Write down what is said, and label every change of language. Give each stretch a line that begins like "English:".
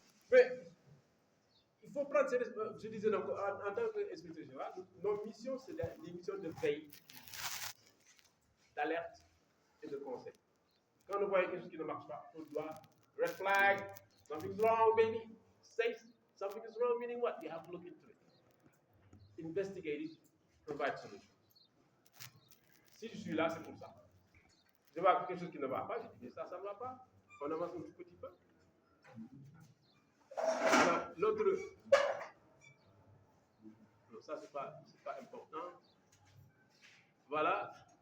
French: Mais il faut prendre ces responsabilités. Je disais donc, en tant qu'inspecteur général, nos missions, c'est des missions de veille, d'alerte et de conseil. Quand nous voyons quelque chose qui ne marche pas, on doit
English: red flag, something's wrong, baby. Say something is wrong, meaning what? You have to look into it. Investigate it, provide solutions.
French: Si je suis là, c'est pour ça. Je vois quelque chose qui ne va pas, je dis ça ne va pas. On avance un tout petit peu. Alors, l'autre. Non, ça, c'est pas important. Voilà.